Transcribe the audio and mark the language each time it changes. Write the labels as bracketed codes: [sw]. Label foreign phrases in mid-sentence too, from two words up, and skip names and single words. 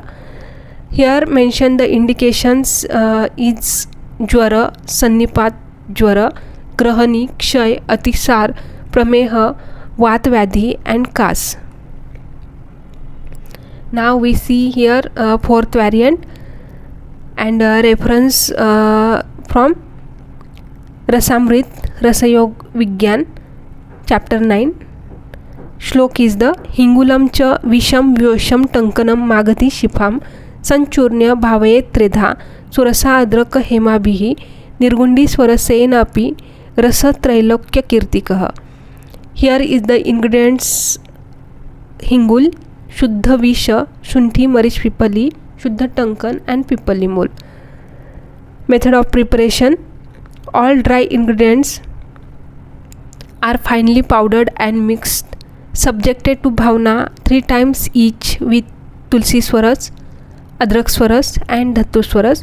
[en] Here mention the indications is [sa] Jwara, Sannipat Jwara, Grahani, Kshay, Atisar, Prameha, Vatvyadhi and Kas. [en] Now we see here fourth variant, and reference from Rasamrit Rasayog Vigyan chapter 9. Shlok is the [sa] Hingulam cha Visham Vyosham Tankanam Magati Shifam Sanchurnya Bhavaye Tredha Surasa Adrak Hemabhihi Nirgundi Swarasenapi Rasa Trailokya Kirtikaha. [en] Here is the ingredients: [sa] hingul, Shuddha Visha, Shunthi Marish Pipali, Shuddha Tankan and Pipali Mol. [en] Method of preparation: all dry ingredients are finely powdered and mixed, subjected to bhavana 3 times each with [sa] tulsi swaras, adrak swaras [en] and [sa] dhatu swaras.